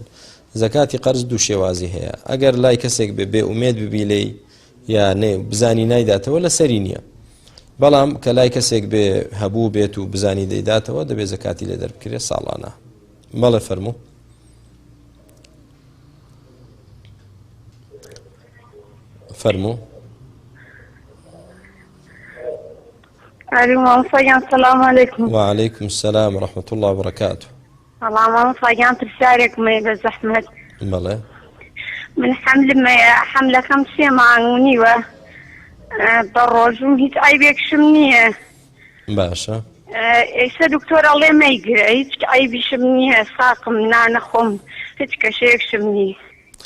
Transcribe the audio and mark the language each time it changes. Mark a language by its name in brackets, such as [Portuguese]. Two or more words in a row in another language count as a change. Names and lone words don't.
[Central Kurdish] زەکاتی قەرز دوو شێوازی هەیە، ئەگەر لای کەسێک بێ ئومێد ببی لێی یا بزانی نایداتەوە لەسەری نییە، بەڵام کە لای کەسێک بێ هەبوو بێت و بزانی دەیداتەوە دەبێ زەکاتی لێ دەربکرێت ساڵانە. بەڵێ فەرموو. فەرموو. [Arabic] السلام عليكم. وعليكم السلام ورحمة الله وبركاته. [Central Kurdish] والله مامۆستا پرسیارێکم هەیە بە زەحمەت. بەڵێ. من حملە 5 مانگونیوە، بەڕۆژم هیچ ئایبێکشم نییە. باشە. ئێستا دکتۆر ئەڵێ مەیگرە، هیچ ئایبیشم نییە، ساقم نانەخۆم، هیچ کەشەیەکشم نییە.